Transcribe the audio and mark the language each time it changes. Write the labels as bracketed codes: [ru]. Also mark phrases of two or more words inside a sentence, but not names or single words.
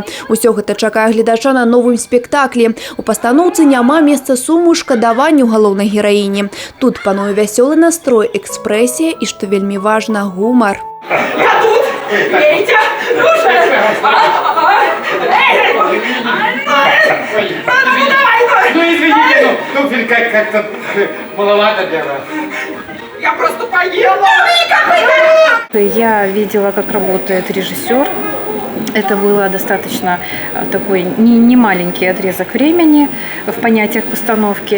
[be] Усё гэта чакае гледача на новым спектаклі. У пастаноўцы няма месца суму і шкадаванню галоўнай гераіні. Тут пануе вясёлы настрой, экспрэсія і, што вельмі важна, гумар. [ru] Я тут! Ейте! Ну извините, туфелька как-то маловато для вас. Я просто поела! Я видела, как работает режиссер. Это было достаточно такой не маленький отрезок времени в понятиях постановки.